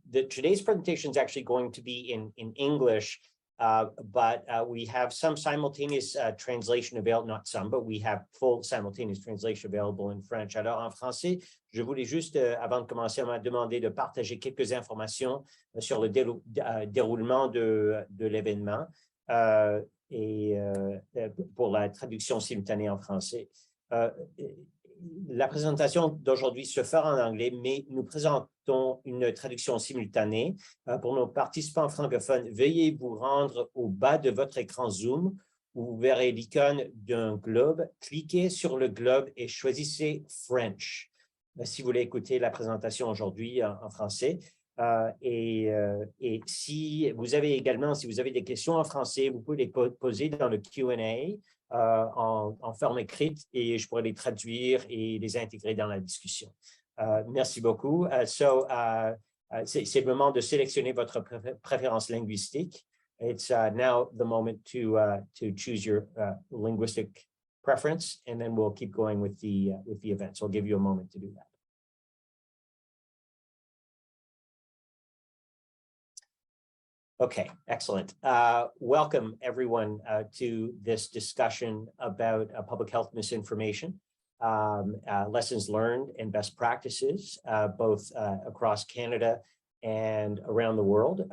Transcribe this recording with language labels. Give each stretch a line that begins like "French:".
English: Today's presentation is actually going to be in English, but we have some simultaneous translation available, not some, but we have full simultaneous translation available in French.
French: Alors, en français, je voulais juste, avant de commencer, me demander de partager quelques informations sur le déroulement de l'événement et pour la traduction simultanée en français. La présentation d'aujourd'hui se fera en anglais, mais nous présentons une traduction simultanée. Pour nos participants francophones, veuillez vous rendre au bas de votre écran Zoom où vous verrez l'icône d'un globe. Cliquez sur le globe et choisissez French si vous voulez écouter la présentation aujourd'hui en français. Et si vous avez des questions en français, vous pouvez les poser dans le Q&A. En forme écrite et je pourrais les traduire et les intégrer dans la discussion. Merci beaucoup. C'est le moment de sélectionner votre préférence linguistique.
English: It's now the moment to choose your linguistic preference, and then we'll keep going with the event. So I'll give you a moment to do that. Okay, excellent. Welcome, everyone, to this discussion about public health misinformation, lessons learned and best practices, both across Canada and around the world.